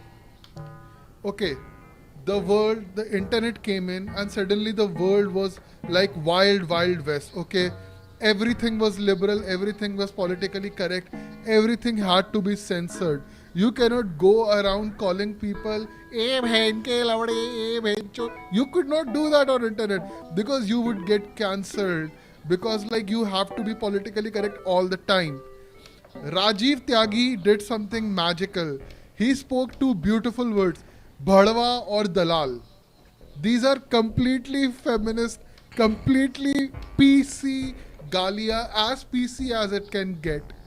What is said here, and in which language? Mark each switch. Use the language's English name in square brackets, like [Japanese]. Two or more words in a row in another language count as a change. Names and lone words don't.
[English] Okay, the internet came in, and suddenly the world was like wild west. Okay, everything was liberal, everything was politically correct, everything had to be censored. You cannot go around calling people [Hindi] "ए बहन के लौड़े, ए बहन चो." [English] You could not do that on internet because you would get cancelled, because like you have to be politically correct all the time. Rajiv Tyagi did something magical. He spoke two beautiful words, Bhadwa or Dalal. These are completely feminist, completely PC Galia, as PC as it can get.